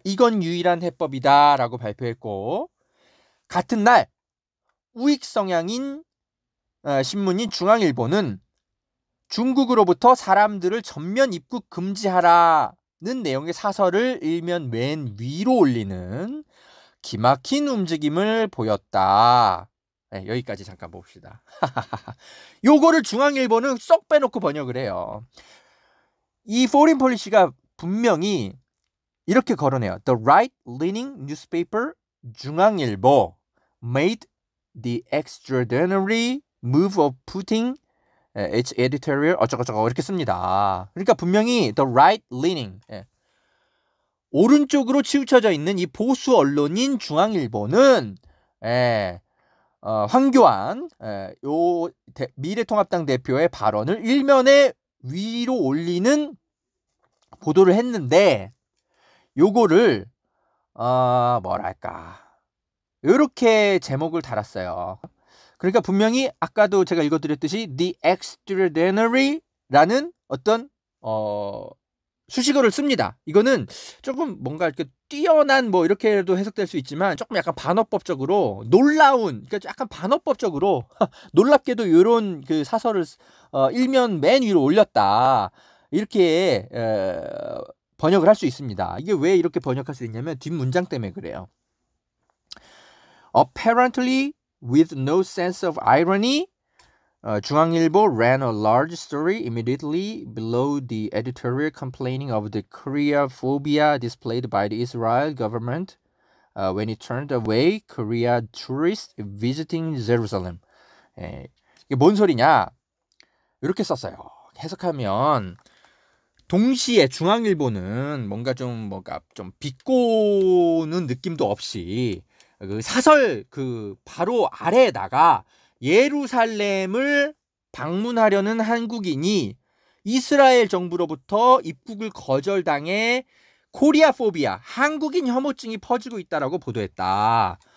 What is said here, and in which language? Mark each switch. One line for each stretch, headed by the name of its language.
Korean: 이건 유일한 해법이다 라고 발표했고, 같은 날 우익 성향인 신문인 중앙일보는 중국으로부터 사람들을 전면 입국 금지하라는 내용의 사설을 일면 맨 위로 올리는 기막힌 움직임을 보였다. 여기까지 잠깐 봅시다. 요거를 중앙일보는 쏙 빼놓고 번역을 해요. 이 포린 폴리시가 분명히 이렇게 걸어내요.
English: The right-leaning newspaper 중앙일보 made the extraordinary move of putting its editorial
Korean: 어쩌고저쩌고 이렇게 씁니다. 그러니까 분명히
English: the right leaning
Korean: 오른쪽으로 치우쳐져 있는 이 보수 언론인 중앙일보는 황교안 미래통합당 대표의 발언을 일면에 위로 올리는 보도를 했는데 요거를 뭐랄까 이렇게 제목을 달았어요. 그러니까 분명히 아까도 제가 읽어드렸듯이 The Extraordinary라는 어떤 수식어를 씁니다. 이거는 조금 뭔가 이렇게 뛰어난 뭐 이렇게도 해석될 수 있지만 조금 약간 반어법적으로 놀라운, 그러니까 약간 반어법적으로 놀랍게도 이런 그 사설을 일면 맨 위로 올렸다 이렇게 번역을 할 수 있습니다. 이게 왜 이렇게 번역할 수 있냐면 뒷문장 때문에 그래요.
English: Apparently with no sense of irony, 중앙일보 ran a large story immediately below the editorial complaining of the Korea phobia displayed by the Israel government when it turned away Korea tourists visiting Jerusalem.
Korean: 이게 뭔 소리냐? 이렇게 썼어요. 해석하면 동시에 중앙일보는 뭔가 좀 비꼬는 느낌도 없이 그 사설 그 바로 아래에다가 예루살렘을 방문하려는 한국인이 이스라엘 정부로부터 입국을 거절당해 코리아 포비아, 한국인 혐오증이 퍼지고 있다라고 보도했다.